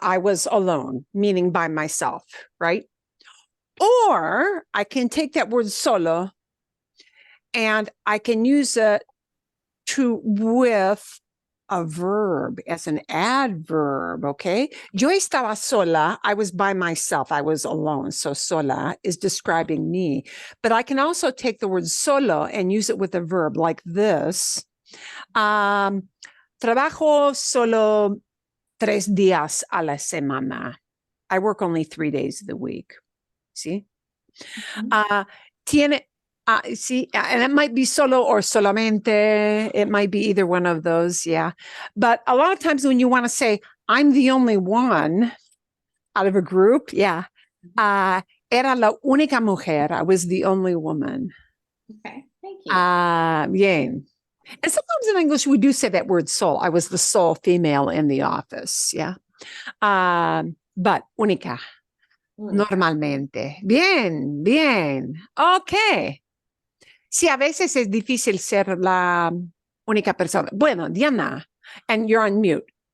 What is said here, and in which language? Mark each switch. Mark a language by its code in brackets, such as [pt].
[en] I was alone, meaning by myself, right? Or I can take that word solo and I can use it with a verb as an adverb, okay? [es] Yo estaba sola. [en] I was by myself. I was alone. So sola is describing me. But I can also take the word solo and use it with a verb like this. [es] Trabajo solo 3 días a la semana. [en] I work only 3 days of the week. See? Tiene, see, and it might be solo or solamente. It might be either one of those, yeah. But a lot of times when you want to say, I'm the only one out of a group, yeah. [es] Era la única mujer. [en] I was the only woman. Okay, thank you. [es] Bien. [en] And sometimes in English, we do say that word sole. I was the sole female in the office. Yeah. But única, normalmente. [es] Bien, bien. Ok. Sí, a veces es difícil ser la única persona. Bueno, Diana, [en] and you're on mute.